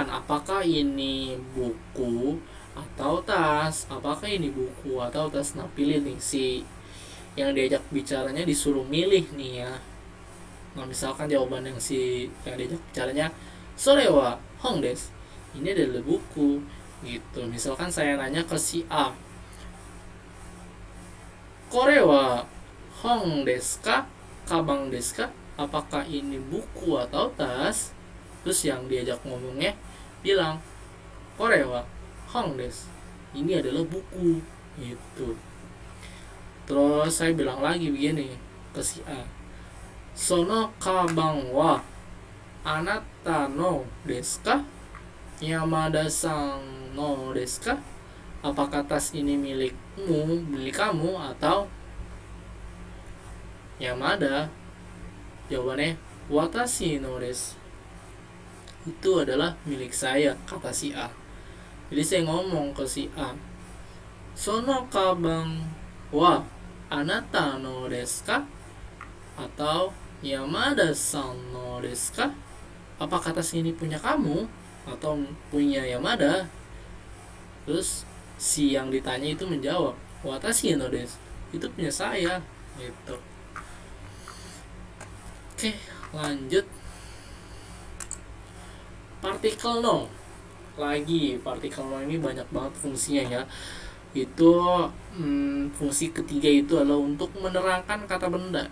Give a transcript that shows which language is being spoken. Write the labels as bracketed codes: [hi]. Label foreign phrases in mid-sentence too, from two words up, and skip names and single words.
[id] Apakah ini buku atau tas? Apakah ini buku atau tas? Nah, pilih nih si yang diajak bicaranya disuruh milih nih ya. Nah misalkan jawaban yang diajak bicaranya [ja] それは本です, [id] ini adalah buku gitu. Misalkan saya nanya ke si A, [ja] これは本ですか、かばんですか, [id] apakah ini buku atau tas? Terus yang diajak ngomongnya bilang [ja] これは本です, [id] ini adalah buku gitu. Terus saya bilang lagi begini ke si A, [ja] そのかばんはあなたのですか、山田さんのですか, [id] apakah tas ini milik kamu atau Yamada? Jawabannya [ja] 私のです, [id] itu adalah milik saya, kata si A. Jadi saya ngomong ke si A, [ja] そのかばんはあなたのですか, [id] atau [ja] 山田さんのですか, [id] apakah tas ini punya kamu atau punya Yamada? Terus si yang ditanya itu menjawab [ja] 私のです, [id] itu punya saya gitu. Oke, lanjut. Partikel no. Lagi partikel no ini banyak banget fungsinya ya. Itu fungsi ketiga itu adalah untuk menerangkan kata benda.